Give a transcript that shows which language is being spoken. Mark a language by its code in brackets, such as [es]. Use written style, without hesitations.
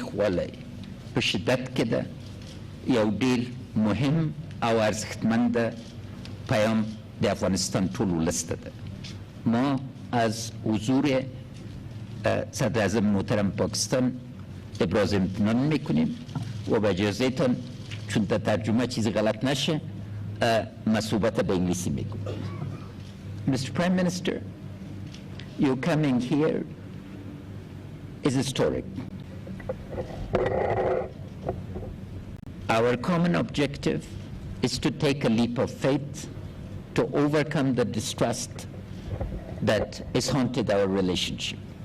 [ps] خواله په شدت کې ده یو ډیر مهم او ارزښتمند پیام د افغانستان ټول ولس ته ده. [fa] ما از حضور صدر اعظم محترم پاکستان ابراز امتنان میکنیم و به اجازهتان چون در ترجمه چیزی غلط نشه ما صحبت به انگلیسی میکنم. [en] Mr. Prime Minister, your coming here is historic. Our common objective is to take a leap of faith to overcome the distrust that has haunted our relationship.